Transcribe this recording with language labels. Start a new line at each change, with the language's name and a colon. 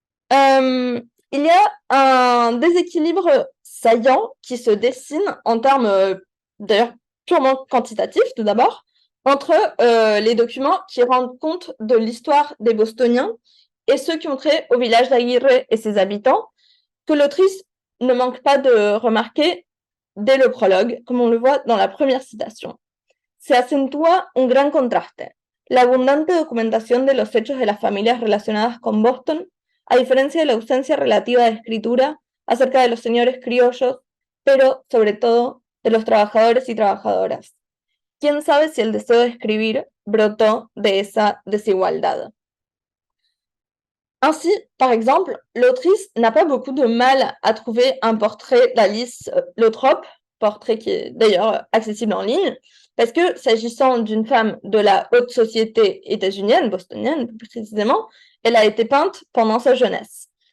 French: Il y a un déséquilibre saillant qui se dessine en termes, d'ailleurs, purement quantitatifs tout d'abord, entre les documents qui rendent compte de l'histoire des Bostoniens et ceux qui ont trait au village d'Aguirre et ses habitants, que l'autrice ne manque pas de remarquer dès le prologue, comme on le voit dans la première citation.
Spanish: Se acentúa un gran contraste. La abundante documentación de los hechos de las familias relacionadas con Boston, a diferencia de la ausencia relativa de escritura acerca de los señores criollos, pero sobre todo de los trabajadores y trabajadoras. ¿Quién sabe si el deseo de escribir brotó de esa desigualdad?
French: Ainsi, par exemple, l'autrice n'a pas beaucoup de mal à trouver un portrait d'Alice Lothrop, portrait qui est d'ailleurs accessible en ligne, parce que s'agissant d'une femme de la haute société états-unienne, bostonienne plus précisément, elle a été peinte pendant sa jeunesse.